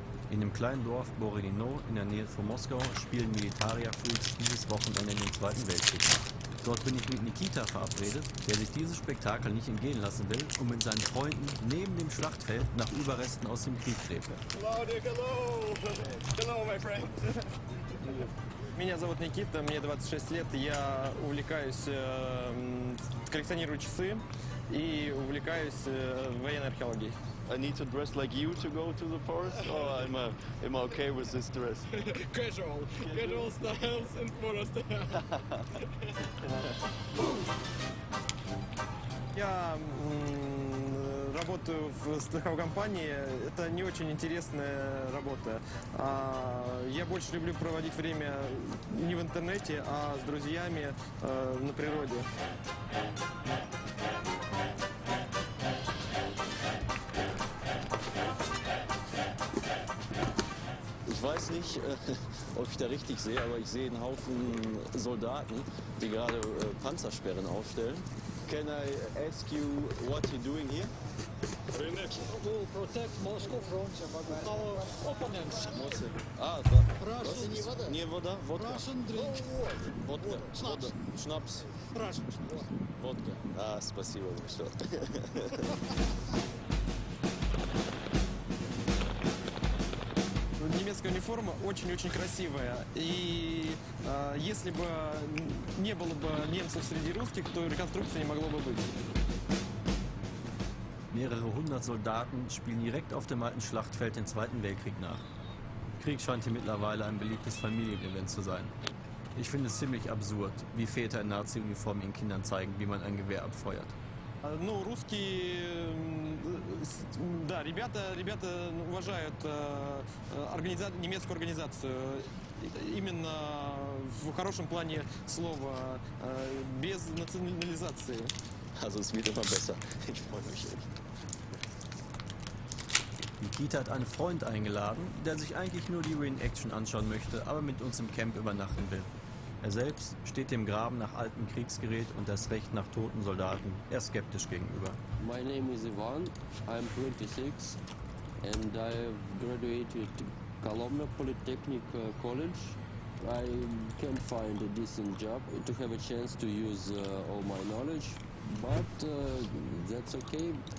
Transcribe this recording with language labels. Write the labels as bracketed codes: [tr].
[de] In dem kleinen Dorf Borodino in der Nähe von Moskau spielen Militaria-Freaks dieses Wochenende den Zweiten Weltkrieg nach. Dort bin ich mit Nikita verabredet, der sich dieses Spektakel nicht entgehen lassen will und mit seinen Freunden neben dem Schlachtfeld nach Überresten aus dem Krieg gräbt. [en] Hello, Dick, hello! Hello, my friend! [ru] Меня зовут Никита, мне 26 лет, я увлекаюсь, коллекционирую часы и увлекаюсь военной археологией. [en] I need to dress like you to go to the forest, or am I okay with this dress? Casual styles and forest. [ru] Я работаю в страховой компании. Это не очень интересная работа. Я больше люблю проводить время не в интернете, а с друзьями на природе. [de] Ich weiß nicht, ob ich da richtig sehe, aber ich sehe einen Haufen Soldaten, die gerade Panzersperren aufstellen. [en] Can I ask you what you're doing here? We protect Moscow from our opponents. [ru] Russian не вода, водка. [en] Russian drink. [ru] Водка. [de] Schnaps. Schnaps. [en] Russian. [ru] Водка. Спасибо большое. Немецкая униформа очень-очень красивая. И если бы не было бы немцев среди русских, то реконструкции не могло бы быть. [de] Mehrere hundert Soldaten spielen direkt auf dem alten Schlachtfeld den Zweiten Weltkrieg nach. Krieg scheint hier mittlerweile ein beliebtes Familienevent zu sein. Ich finde es ziemlich absurd, wie Väter in Nazi-Uniform ihren Kindern zeigen, wie man ein Gewehr abfeuert. [ru] Ну, русские, да, ребята уважают немецкую организацию именно в хорошем плане слова, без национализации. [de] Also es wird immer besser. Ich freue mich echt. Nikita hat einen Freund eingeladen, der sich eigentlich nur die Reenaction anschauen möchte, aber mit uns im Camp übernachten will. Er selbst steht dem Graben nach altem Kriegsgerät und das Recht nach toten Soldaten eher skeptisch gegenüber. [en] My name is Ivan, I'm 26 and I've graduated Kolomna Polytechnic College. I can't find a decent job to have a chance to use all my knowledge, but that's okay.